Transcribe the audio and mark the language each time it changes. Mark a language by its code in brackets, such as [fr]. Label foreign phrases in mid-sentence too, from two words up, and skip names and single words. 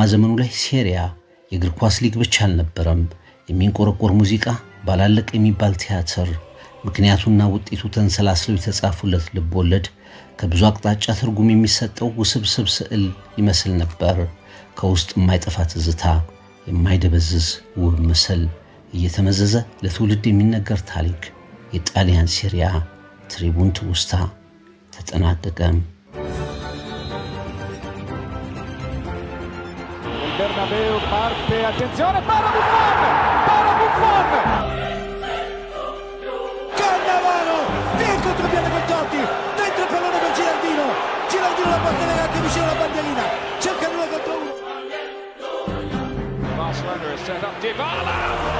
[am] ዘመኑ ላይ ሴሪያ የእግር ኳስ ሊግ ብቻ አልነበረም። የሚንቆረቆር ሙዚቃ፣ ባላለቀ የሚባል ቲያትር፣ ምክንያቱና ውጤቱ ተንሰላስለው የተጻፉለት ልብ ወለድ፣ ከብዙ አቅጣጫ ትርጉም የሚሰጠው ውስብስብ ስዕል ይመስል ነበር። ከውስጥ የማይጠፋ ትዝታ፣ የማይደበዝዝ ውብ ምስል፣ እየተመዘዘ ለትውልድ የሚነገር ታሪክ። የጣሊያን ሴሪያ ትሪቡን ትውስታ ተጠናቀቀ። [it] Bernabeu parte, attenzione, para Buffon! Cannavaro, via il contropiede con Totti, dentro il pallone per Giraldino la porta negata vicino alla bandierina, cerca 2 contro 1. [en] Barcelona has set up Dybala.